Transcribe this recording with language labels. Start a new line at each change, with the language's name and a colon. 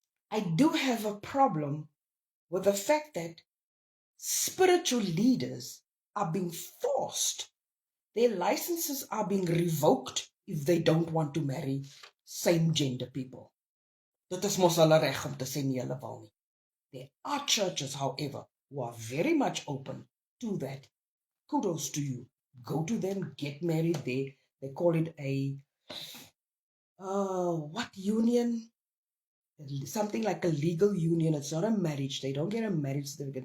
English: I do have a problem with the fact that spiritual leaders are being forced. Their licenses are being revoked if they don't want to marry same-gender people.
Afrikaans: Dit is mos hulle reg om te sê nie hulle wil nie.
English: There are churches, however, who are very much open to that. Kudos to you. Go to them, get married there. They call it a, what union? Something like a legal union. It's not a marriage. They don't get a marriage certificate.